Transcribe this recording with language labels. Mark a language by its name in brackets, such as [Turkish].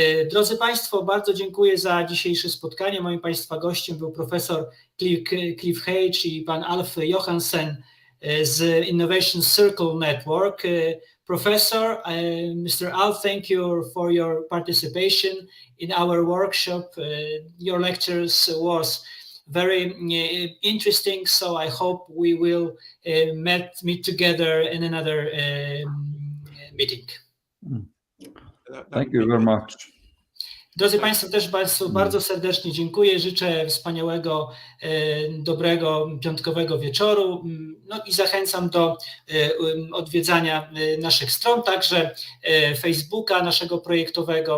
[Polish] Drodzy Państwo, bardzo dziękuję za dzisiejsze spotkanie. Moim Państwa gościem był profesor Cliff Hague i pan Alf Johansen z Innovation Circle Network. [English] Professor, Mr. Alf, thank you for your participation in our workshop. Your lectures was very interesting, so I hope we will meet together in another meeting. Thank you very much. [Polish] Drodzy Państwo, też bardzo serdecznie dziękuję. Życzę wspaniałego, dobrego, piątkowego wieczoru. No i zachęcam do odwiedzania naszych stron, także Facebooka naszego projektowego.